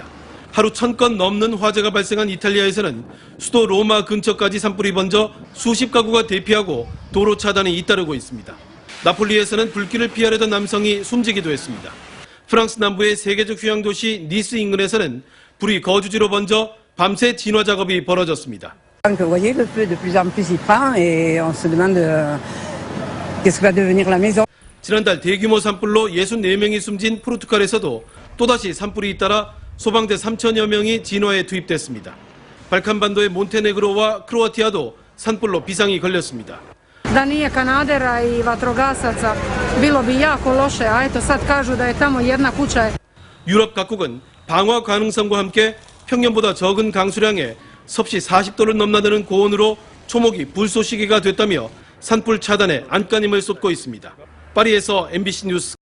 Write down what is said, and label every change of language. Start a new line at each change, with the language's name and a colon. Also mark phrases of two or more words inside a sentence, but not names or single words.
Korean: 하루 1000건 넘는 화재가 발생한 이탈리아에서는 수도 로마 근처까지 산불이 번져 수십 가구가 대피하고 도로 차단이 잇따르고 있습니다. 나폴리에서는 불길을 피하려던 남성이 숨지기도 했습니다. 프랑스 남부의 세계적 휴양 도시 니스 인근에서는 불이 거주지로 번져 밤새 진화 작업이 벌어졌습니다.
French: Vous voyez, le feu de plus en plus y prend et on se demande qu'est-ce que va devenir la maison.
Korean: 지난달 대규모 산불로 64명이 숨진 포르투갈에서도 또다시 산불이 잇따라 소방대 3천여 명이 진화에 투입됐습니다. 발칸반도의 몬테네그로와 크로아티아도 산불로 비상이 걸렸습니다.
Croatian: Da nije kanadera i vatrogasaca bilo bi jako loše, a eto sad kažu da je tamo jedna kuća.
Korean: 유럽 각국은 방화 가능성과 함께 평년보다 적은 강수량에 섭씨 40도를 넘나드는 고온으로 초목이 불쏘시개가 됐다며 산불 차단에 안간힘을 쏟고 있습니다. 파리에서 MBC 뉴스